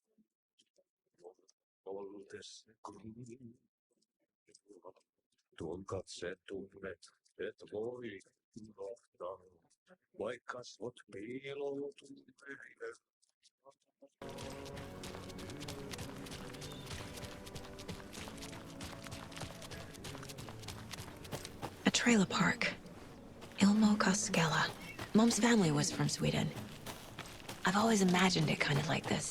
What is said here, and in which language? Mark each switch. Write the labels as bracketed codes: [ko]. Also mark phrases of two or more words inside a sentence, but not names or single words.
[en] Voltes green. [fi] Tuon katse tunnet, et voi unohtaa, vaikka kasvot piiloutuu meille. [en] A trailer park. Ilmo Koskela. Mom's family was from Sweden. I've always imagined it kind of like this.